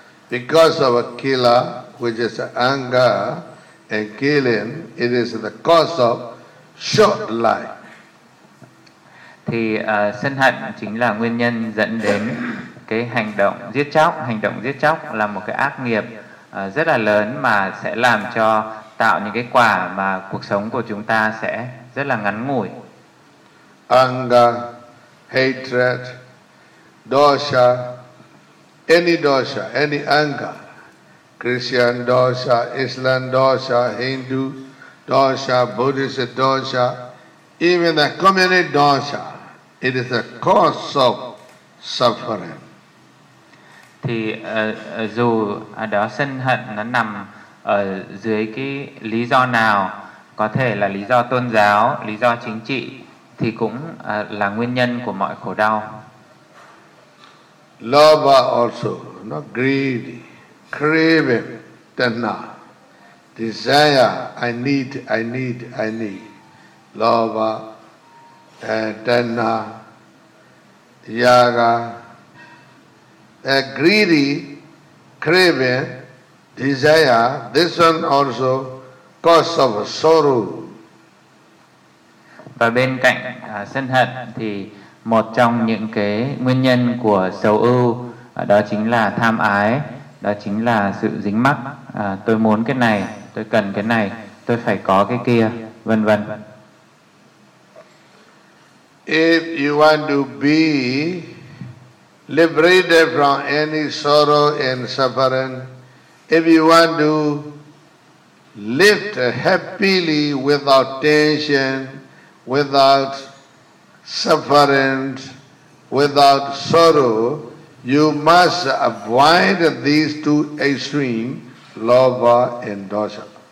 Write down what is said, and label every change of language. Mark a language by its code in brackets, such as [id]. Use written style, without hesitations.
[en] Because of a kila, which is anger and killing, it is the cause of short life. [vi] Thì sân hận chính là nguyên nhân dẫn đến cái hành động giết chóc. Hành động giết chóc là một cái ác nghiệp rất là lớn mà sẽ làm cho tạo những cái quả mà cuộc sống của chúng ta sẽ rất là ngắn ngủi. [en] Anger, hatred, dosha, any dosha, any anger, Christian dosha, Islam dosha, Hindu dosha, Buddhist dosha, even the communist dosha, it is a cause of suffering. [vi] Thì dù đó sân hận nó nằm ở dưới cái lý do nào, có thể là lý do tôn giáo, lý do chính trị, thì cũng là nguyên nhân của mọi khổ đau. [en] Lava also, not greedy, craving, tanna, desire, I need. Lava, tanna, yaga, greedy, craving, desire, this one also cause of sorrow. [vi] Và bên cạnh sân hận thì một trong những cái nguyên nhân của sầu ưu đó chính là tham ái, đó chính là sự dính mắc. Tôi muốn cái này, tôi cần cái này, tôi phải có cái kia, vân vân. [en] If you want to be liberated from any sorrow and suffering, if you want to live happily without tension, without suffering, without sorrow, you must avoid these two extreme, lava and dosha.